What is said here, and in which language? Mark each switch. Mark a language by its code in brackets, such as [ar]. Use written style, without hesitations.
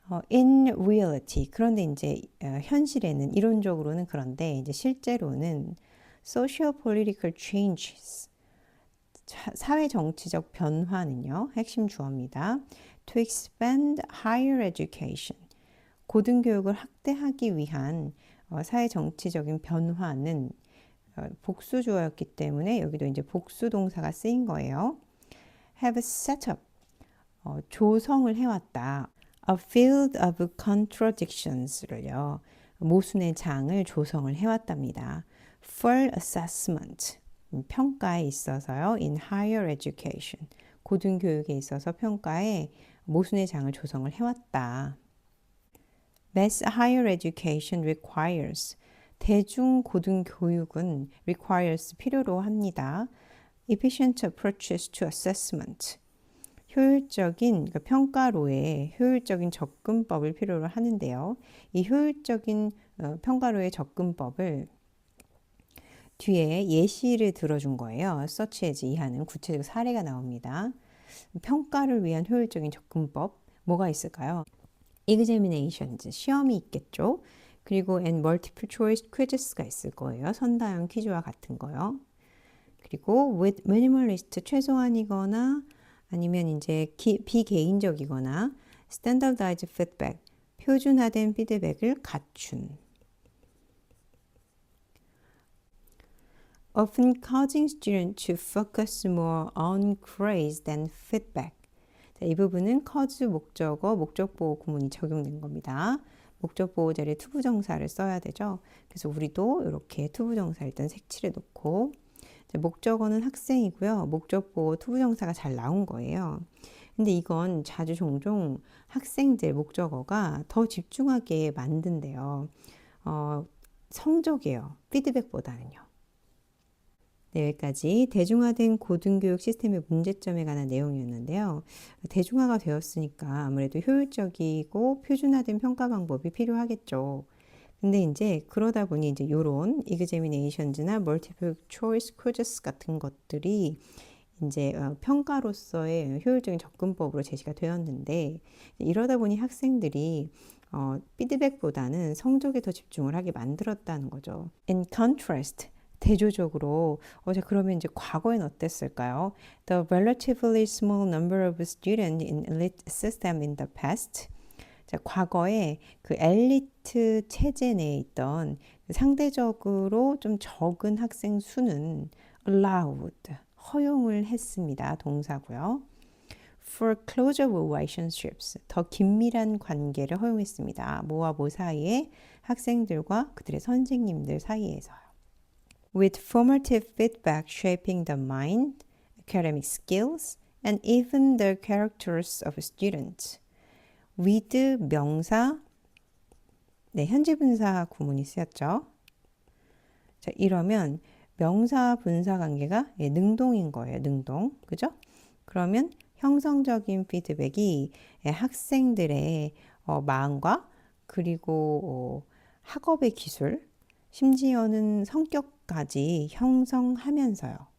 [en] In reality, [ko] 그런데 이제 현실에는 이론적으로는 그런데 이제 실제로는 [en] social political changes [ko] 사회 정치적 변화는요. 핵심 주어입니다. [en] To expand higher education [ko] 고등교육을 확대하기 위한 사회 정치적인 변화는 복수 주어였기 때문에 여기도 이제 복수 동사가 쓰인 거예요. [en] Have set up [ko] 조성을 해왔다. [en] A field of contradictions를요. [ko] 모순의 장을 조성을 해왔답니다. [en] For assessment [ko] 평가에 있어서요. [en] In higher education [ko] 고등교육에 있어서 평가에 모순의 장을 조성을 해왔다. [en] Mass higher education requires [ko] 대중 고등교육은 [en] requires [ko] 필요로 합니다. [en] Efficient approaches to assessment [ko] 효율적인 평가로의 효율적인 접근법을 필요로 하는데요. 이 효율적인 평가로의 접근법을 뒤에 예시를 들어준 거예요. such as 이하는 구체적 사례가 나옵니다. 평가를 위한 효율적인 접근법 뭐가 있을까요? examinations 시험이 있겠죠. 그리고 [en] and multiple choice quizes [ko] 가 있을 거예요. 선다형 퀴즈와 같은 거요. 그리고 [en] with minimalist [ko] 최소한이거나 아니면 이제 비개인적이거나 [en] standardized feedback [ko] 표준화된 피드백을 갖춘. [en] Often causing students to focus more on praise than feedback. [ko] 자, 이 부분은 cause 목적어, 목적보호 구문이 적용된 겁니다. 목적보호 자리에 투부정사를 써야 되죠. 그래서 우리도 이렇게 투부정사 일단 색칠해 놓고, 목적어는 학생이고요. 목적보호 투부정사가 잘 나온 거예요. 근데 이건 자주 종종 학생들 목적어가 더 집중하게 만든대요. 성적이에요. 피드백보다는요. 네, 여기까지 대중화된 고등교육 시스템의 문제점에 관한 내용이었는데요. 대중화가 되었으니까 아무래도 효율적이고 표준화된 평가 방법이 필요하겠죠. 근데 이제 그러다 보니 이제 요런 examinations나 [en] multiple choice quizzes [ko] 같은 것들이 이제 평가로서의 효율적인 접근법으로 제시가 되었는데, 이러다 보니 학생들이 피드백보다는 성적에 더 집중을 하게 만들었다는 거죠. In contrast, 대조적으로 자, 그러면 이제 과거엔 어땠을까요? [en] The relatively small number of students in elite system in the past. [ko] 자, 과거에 그 엘리트 체제 내에 있던 상대적으로 좀 적은 학생 수는 allowed, 허용을 했습니다. 동사고요. [en] For closer relationships, [ko] 더 긴밀한 관계를 허용했습니다. 뭐와 뭐 사이에? 학생들과 그들의 선생님들 사이에서요. [en] With formative feedback shaping the mind, academic skills, and even the characters of students. [ko] with 명사, 네, 현재 분사 구문이 쓰였죠. 자, 이러면 명사 분사 관계가 능동인 거예요. 능동. 그죠? 그러면 형성적인 피드백이 학생들의 마음과 그리고 학업의 기술, 심지어는 성격까지 형성하면서요.